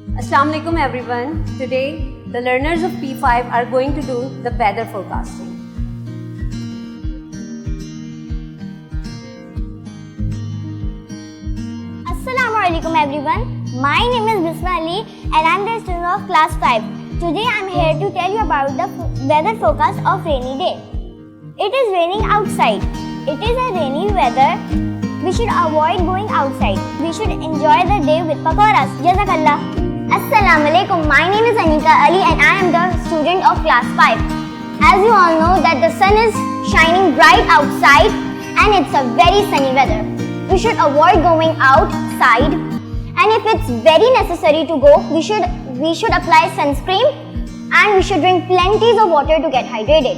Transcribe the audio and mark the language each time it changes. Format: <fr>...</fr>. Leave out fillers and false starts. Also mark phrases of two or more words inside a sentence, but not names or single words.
<ar>السلام عليكم everyone.</ar> <en>Today, the learners of P5 are going to do the weather forecasting.</en> <ar>السلام عليكم everyone.</ar> <en>My name is Bisma Ali and I am the student of class 5. Today I am here to tell you about the weather forecast of rainy day. It is raining outside. It is a rainy weather. We should avoid going outside. We should enjoy the day with pakoras. Jazakallah.</en> <ar>السلام عليكم.</ar> <en>My name is Anika Ali and I am the student of class 5. As you all know that the sun is shining bright outside and it's a very sunny weather. We should avoid going outside, and if it's very necessary to go, we should apply sunscreen and we should drink plenty of water to get hydrated.</en>